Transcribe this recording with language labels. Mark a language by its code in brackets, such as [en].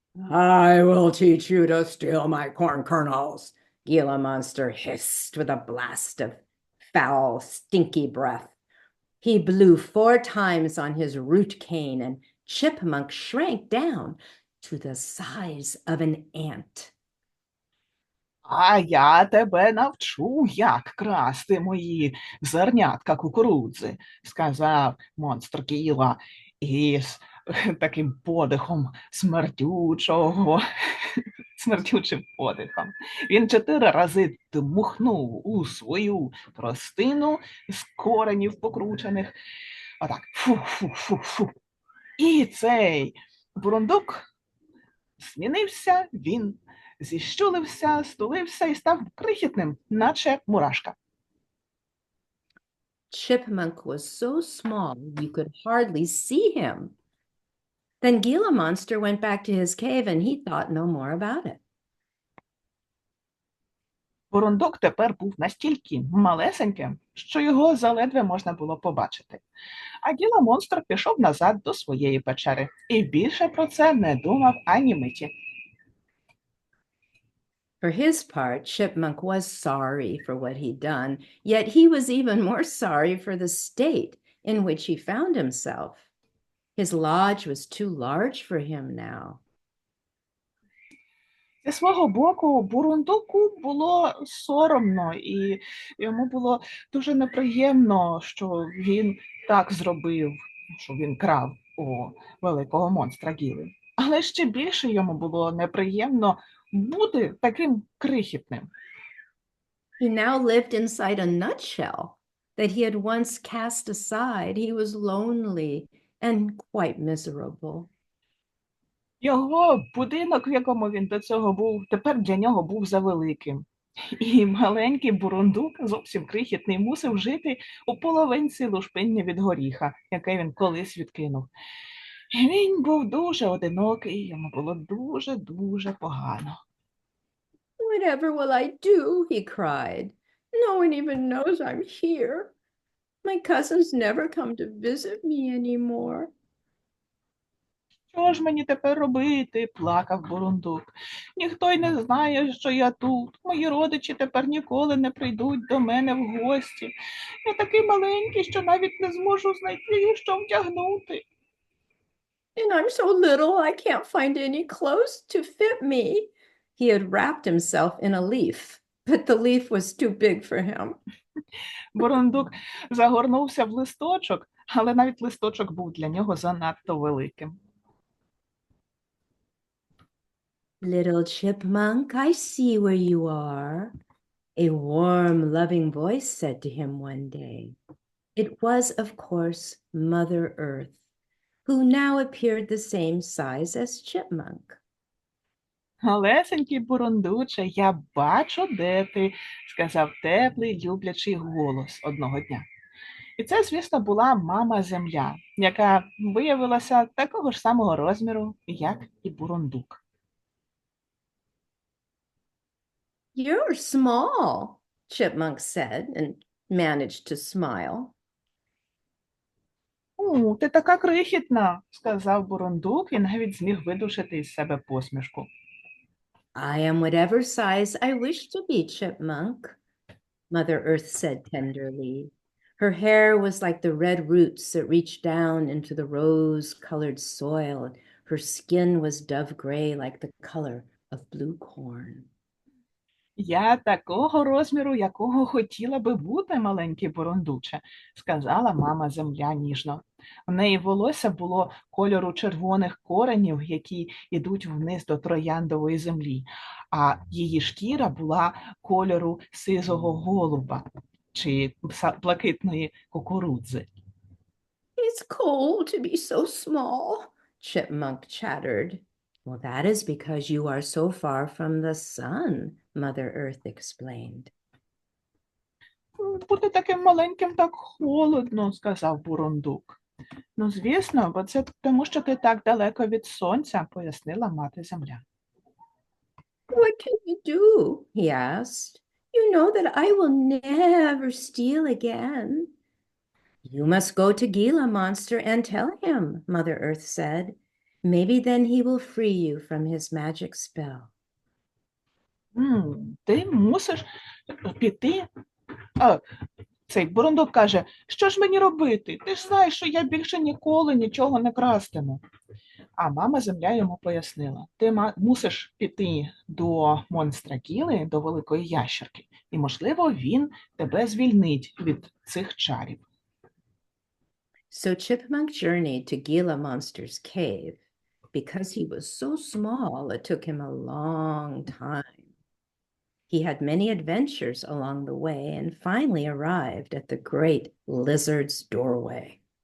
[en] I will teach you to steal my corn kernels, Gila Monster hissed with a blast of foul, stinky breath. He blew 4 times on his root cane, and Chipmunk shrank down to the size of an ant. [uk] А я тебе навчу, як красти мої зернятка кукурудзи, сказав монстр Гіла із таким подихом смердючим подихом. Він 4 рази дмухнув у свою тростину з коренів покручених. Отак, фу-фу-фу-фу. І цей бурундук змінився, він зіщулився, стулився і став крихітним, наче мурашка. [en] Chipmunk was so small you could hardly see him. Then Gila Monster went back to his cave and he thought no more about it. [uk] Бурундук тепер був настільки малесеньким, що його заледве можна було побачити. А Гіла монстр пішов назад до своєї печери і більше про це не думав ані миті. [en] For his part, Chipmunk was sorry for what he'd done, yet he was even more sorry for the state in which he found himself. His lodge was too large for him now. [uk] Зі свого боку, бурундуку було соромно, і йому було дуже неприємно, що він так зробив, що він крав у великого монстра Гіли. Але ще більше йому було неприємно бути таким крихітним. [en] He now lived inside a nutshell that he had once cast aside. He was lonely and quite miserable. [uk] Його будинок, в якому він до цього був, тепер для нього був завеликим. І маленький бурундук, зовсім крихітний, мусив жити у половинці лушпиння від горіха, яке він колись відкинув. І він був дуже одинокий, йому було дуже погано. [en] Whatever will I do? He cried. No one even knows I'm here. My cousins never come to visit me anymore. [uk] Що ж мені тепер робити? Плакав бурундук. Ніхто й не знає, що я тут. Мої родичі тепер ніколи не прийдуть до мене в гості. Я такий маленький, що навіть не зможу знайти, що вдягнути. [en] And I'm so little, I can't find any clothes to fit me. He had wrapped himself in a leaf, but the leaf was too big for him. [uk] Бурундук загорнувся в листочок, але навіть листочок був для нього занадто великим. [en] Little chipmunk, I see where you are. A warm, loving voice said to him one day. It was, of course, Mother Earth, who now appeared the same size as Chipmunk. [uk] Малесенький бурундуче, я бачу, де ти, сказав теплий, люблячий голос одного дня. І це, звісно, була мама Земля, яка виявилася такого ж самого розміру, як і бурундук. [en] You're small, Chipmunk said and managed to smile. [uk] Ти така крихітна, сказав бурундук і навіть зміг видушити із себе посмішку. [en] I am whatever size I wish to be, Chipmunk, Mother Earth said tenderly. Her hair was like the red roots that reached down into the rose-colored soil. Her skin was dove gray like the color of blue corn. [uk] Я такого розміру, якого хотіла би бути, маленький бурундуче, сказала мама Земля ніжно. У неї волосся було кольору червоних коренів, які йдуть вниз до трояндової землі, а її шкіра була кольору сизого голуба чи блакитної кукурудзи. [en] It's cold to be so small, Chipmunk chattered. Well, that is because you are so far from the sun, Mother Earth explained. [uk] Бути таким маленьким так холодно, сказав бурундук. Ну, звісно, бо це тому, що ти так далеко від сонця, пояснила мати Земля. [en] What can you do? He asked. You know that I will never steal again. You must go to Gila Monster and tell him, Mother Earth said. Maybe then he will free you from his magic spell. [uk] Ти мусиш піти. Цей бурундук каже, що ж мені робити? Ти ж знаєш, що я більше ніколи нічого не крастиму. А мама Земля йому пояснила, ти мусиш піти до монстра Гіли, до великої ящерки, і, можливо, він тебе звільнить від цих чарів. [en] So Chipmunk journeyed to Gila Monster's cave. Because he was so small, it took him a long time. He had many adventures along the way and finally arrived at the great lizard's doorway.